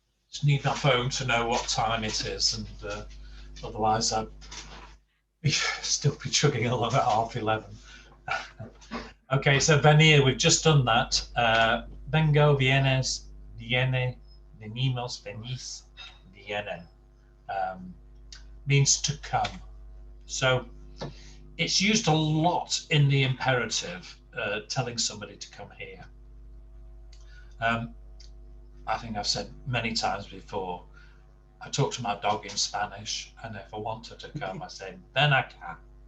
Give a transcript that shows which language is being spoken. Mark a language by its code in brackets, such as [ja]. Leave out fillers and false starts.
[en] Just need my phone to know what time it is, and otherwise I'd still be chugging along at 11:30. Okay, so venir, we've just done that. [es] Vengo, vienes, viene, venimos, venís, vienen. [en] Means to come. So it's used a lot in the imperative, telling somebody to come here. I think I've said many times before, I talk to my dog in Spanish, and if I want her to come, I say, [es] ven acá.